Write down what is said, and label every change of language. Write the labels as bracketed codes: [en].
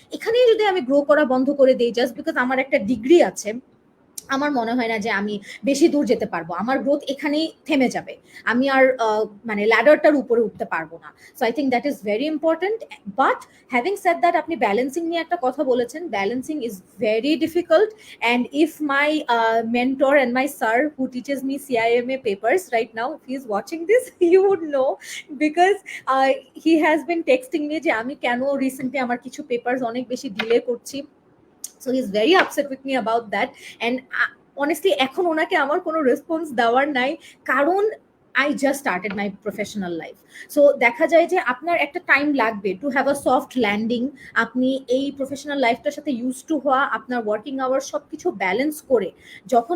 [bn] এখানেই যদি আমি গ্রো করা বন্ধ করে দিই জাস্ট বিকজ আমার একটা ডিগ্রি আছে, আমার মনে হয় না যে আমি বেশি দূর যেতে পারবো। আমার গ্রোথ এখানেই থেমে যাবে, আমি আর মানে ল্যাডারটার উপরে উঠতে পারবো না। [en] So I think that is very important. But having said that, [bn] আপনি ব্যালেন্সিং নিয়ে একটা কথা বলেছেন, [en] Balancing is very difficult. And if my mentor and my sir who teaches me CIMA papers right now, if he is watching this, you would know, because he has been texting me [bn] যে আমি কেন recently আমার কিছু papers অনেক বেশি delay করছি। [en] So he is very upset with me about that. And honestly [bn] এখন ওনাকে আমার কোনো রেসপন্স দেওয়ার নাই, কারণ [en] I just started my professional life. [bn] So দেখা যায় যে আপনার একটা টাইম লাগবে [en] To have a soft landing. [bn] আপনি এই প্রফেশনাল লাইফটার সাথে ইউজ টু হওয়া, আপনার ওয়ার্কিং আওয়ার সবকিছু ব্যালেন্স করে যখন